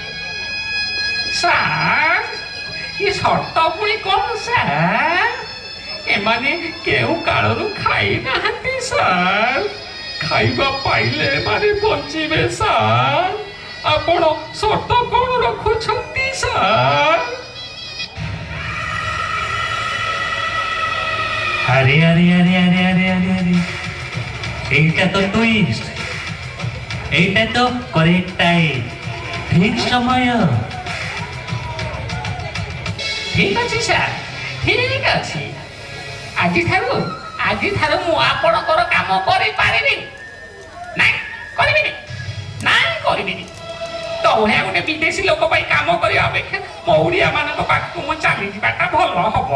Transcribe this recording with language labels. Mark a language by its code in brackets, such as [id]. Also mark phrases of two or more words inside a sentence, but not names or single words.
[or] ସାର୍, ये ସର୍ତ୍ତ ପୁଣି କ'ଣ ସାର୍? ଏମାନେ କେଉଁ କାଳରୁ ଖାଇ ନାହାନ୍ତି ସାର୍। ଖାଇବା ପାଇଲେ ଏମାନେ ବଞ୍ଚିବେ ସାର୍। ଆପଣ ସର୍ତ୍ତ କ'ଣ ରଖୁଛନ୍ତି ସାର୍? [bn] আরে আরে আরে আরে আরে আরে আরে এইটা তো টুইস্ট, এইটা তো [en] correct time, [bn] ঠিক সময়। [or] ঠিক ଅଛି ସାର୍, ଠିକ୍ ଅଛି। ଆଜିଠାରୁ ମୁଁ ଆପଣଙ୍କର କାମ କରିପାରିବିନି। ନାଇଁ କରିବିନି, ନାଇଁ କରିବିନି। ତ ଭଳିଆ ଗୋଟେ ବିଦେଶୀ ଲୋକ ପାଇଁ କାମ କରିବା ଅପେକ୍ଷା ମୋ ଓଡ଼ିଆମାନଙ୍କ ପାଖକୁ ମୁଁ ଚାଲିଯିବାଟା ଭଲ ହବ।